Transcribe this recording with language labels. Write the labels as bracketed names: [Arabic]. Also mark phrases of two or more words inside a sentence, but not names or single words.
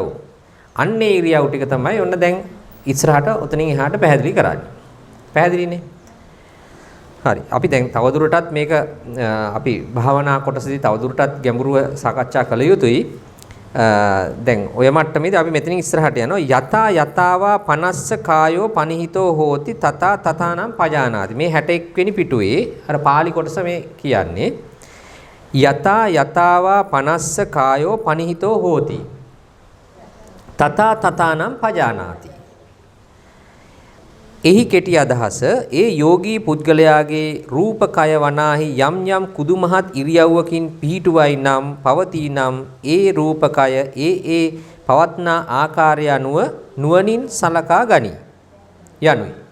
[Sinhala] අන්නේ ඉරියව් ටික තමයි ඔන්න දැන් ඉස්සරහට ඔතනින් එහාට පැහැදිලි කරන්නේ. පැහැදිලිනේ? හරි. අපි දැන් තවදුරටත් මේක අපි භාවනා කොටසදී තවදුරටත් ගැඹුරුව සාකච්ඡා කළ යුතුයි. දැන් ඔය මට්ටමේදී අපි මෙතනින් ඉස්සරහට යනවා [Pali] යතාවා පනස්ස කායෝ පනිහිතෝ හෝති තථා තථානම් පජානාති. [Sinhala] මේ 61 වෙනි පිටුවේ අර පාලි කොටස මේ කියන්නේ [Pali] යතාවා පනස්ස කායෝ පනිහිතෝ හෝති තථා තථානම් පජානාති. [Sinhala] එහි කෙටි අදහස ඒ යෝගී පුද්ගලයාගේ රූපකය වනාහි යම් කුදුමහත් ඉරියව්වකින් පිහිටුවයි නම් පවතී නම් ඒ රූපකය ඒ පවත්නා ආකාරය අනුව නුවණින් සලකා ගනී යනුයි.